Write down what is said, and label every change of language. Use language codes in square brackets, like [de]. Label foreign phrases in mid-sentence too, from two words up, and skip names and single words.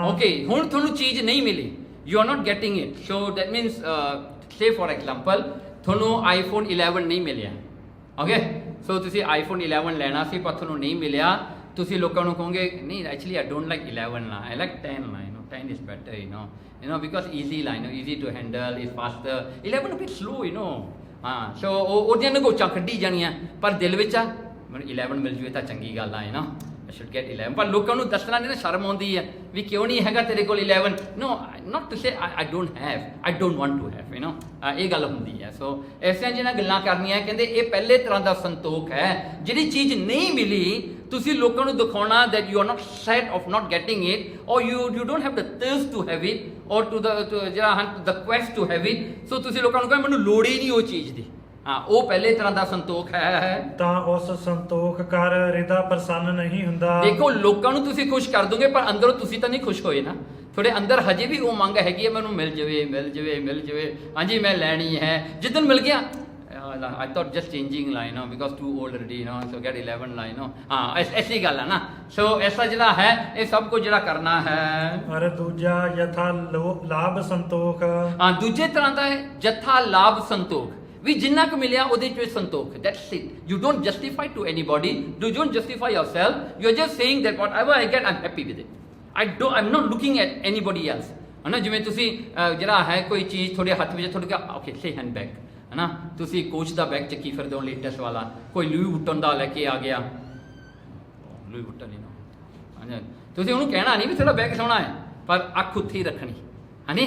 [pa] ਓਕੇ, ਹੁਣ ਤੁਹਾਨੂੰ ਚੀਜ਼ ਨਹੀਂ ਮਿਲੀ, [en] you are not getting it. so that means say for example [pa] ਤੁਹਾਨੂੰ iPhone 11 ਨਹੀਂ ਮਿਲਿਆ। ਓਕੇ, ਸੋ ਤੁਸੀਂ iPhone 11 ਲੈਣਾ ਸੀ ਪਰ ਤੁਹਾਨੂੰ ਨਹੀਂ ਮਿਲਿਆ। ਤੁਸੀਂ ਲੋਕਾਂ ਨੂੰ ਕਹੋਗੇ ਨਹੀਂ [en] actually I don't like 11 ਨਾ, I like 10 ਨਾ, 10 is better, you know because easy line, easy to handle, is faster, 11 a bit slow, [pa] ਹਾਂ। ਸੋ ਉਹਦੀਆਂ ਨਗੋਚਾਂ ਕੱਢੀ ਜਾਣੀਆਂ, ਪਰ ਦਿਲ ਵਿੱਚ ਆ ਮੈਨੂੰ 11 ਮਿਲ ਜੂਏ ਤਾਂ ਚੰਗੀ ਗੱਲ ਆ, [en] I should get 11, [pa] ਪਰ ਲੋਕਾਂ ਨੂੰ ਦੱਸਣਾ ਨਹੀਂ ਨਾ, ਸ਼ਰਮ ਆਉਂਦੀ ਹੈ ਵੀ ਕਿਉਂ ਨਹੀਂ ਹੈਗਾ ਤੇਰੇ ਕੋਲ 11। [en] no, not to say I don't have, I don't want to have, [pa] ਇਹ ਗੱਲ ਹੁੰਦੀ ਹੈ। ਸੋ ਐਸੀਆਂ ਜਿਹਨਾਂ ਗੱਲਾਂ ਕਰਨੀਆਂ, ਕਹਿੰਦੇ ਇਹ ਪਹਿਲੇ ਤਰ੍ਹਾਂ ਦਾ ਸੰਤੋਖ ਹੈ। ਜਿਹੜੀ ਚੀਜ਼ ਨਹੀਂ ਮਿਲੀ ਤੁਸੀਂ ਲੋਕਾਂ ਨੂੰ ਦਿਖਾਉਣਾ [en] that you are not sad of not getting it, or you don't have the thirst to have it, or to ਜਿਹੜਾ the quest to have it। [pa] ਸੋ ਤੁਸੀਂ ਲੋਕਾਂ ਨੂੰ ਕਹਿੰਦੇ ਮੈਨੂੰ ਲੋੜ ਹੀ ਨਹੀਂ ਉਹ ਚੀਜ਼ ਦੀ। ਹਾਂ, ਉਹ ਪਹਿਲੇ ਤਰ੍ਹਾਂ ਦਾ ਸੰਤੋਖ ਹੈ। ਤਾਂ ਉਸ ਸੰਤੋਖ ਕਰ ਹਿਰਦਾ ਪ੍ਰਸੰਨ ਨਹੀਂ ਹੁੰਦਾ। ਦੇਖੋ, ਲੋਕਾਂ ਨੂੰ ਤੁਸੀਂ ਖੁਸ਼ ਕਰ ਦੋਗੇ ਪਰ ਅੰਦਰੋਂ ਤੁਸੀਂ ਤਾਂ ਨਹੀਂ ਖੁਸ਼ ਹੋਏ ਨਾ। ਤੁਹਾਡੇ ਅੰਦਰ ਹਜੇ ਵੀ ਉਹ ਮੰਗ ਹੈਗੀ ਹੈ ਮੈਨੂੰ ਮਿਲ ਜਾਵੇ, ਮਿਲ ਜਾਵੇ, ਮਿਲ ਜਾਵੇ, ਹਾਂਜੀ ਮੈਂ ਲੈਣੀ ਹੈ। ਜਿੱਦਣ ਮਿਲ ਗਿਆ [en] I thought just changing line, because too old already, so get 11 line, [pa] ਹਾਂ ਐਸੀ ਗੱਲ ਹੈ ਨਾ। ਸੋ ਐਸਾ ਜਿਹੜਾ ਹੈ ਇਹ ਸਭ ਕੁਝ ਜਿਹੜਾ ਕਰਨਾ ਹੈ। ਅਰ ਦੂਜਾ ਯਥਾ ਲਾਭ ਸੰਤੋਖ। ਹਾਂ, ਦੂਜੇ ਤਰ੍ਹਾਂ ਦਾ ਹੈ ਜਥਾ ਲਾਭ ਸੰਤੋਖ, ਵੀ ਜਿੰਨਾ ਕੁ ਮਿਲਿਆ ਉਹਦੇ ਚ ਸੰਤੋਖ। [en] That's it. You don't justify to anybody. You don't justify yourself. You're just saying that whatever I get, I'm happy with it. I'm not looking at anybody else. [pa] ਹੈ ਨਾ, ਜਿਵੇਂ ਤੁਸੀਂ ਜਿਹੜਾ ਹੈ ਕੋਈ ਚੀਜ਼ ਤੁਹਾਡੇ ਹੱਥ ਵਿੱਚ, ਤੁਹਾਡੇ ਕੋਲ [en] okay say hand bag [pa] ਹੈ ਨਾ, ਤੁਸੀਂ ਕੋਚ ਦਾ ਬੈਗ ਚੱਕੀ ਫਿਰਦੇ ਹੋ ਲੇਟੈਸਟ ਵਾਲਾ, ਕੋਈ ਲੂਈ ਵੁੱਟਨ ਦਾ ਲੈ ਕੇ ਆ ਗਿਆ, ਲੂਈ ਵੁੱਟਨ ਹੀ ਨਾ, ਤੁਸੀਂ ਉਹਨੂੰ ਕਹਿਣਾ ਨਹੀਂ ਵੀ ਤੁਹਾਡਾ ਬੈਗ ਸੋਹਣਾ ਹੈ, ਪਰ ਅੱਖ ਉੱਥੇ ਹੀ ਰੱਖਣੀ ਹੈ ਨੀ।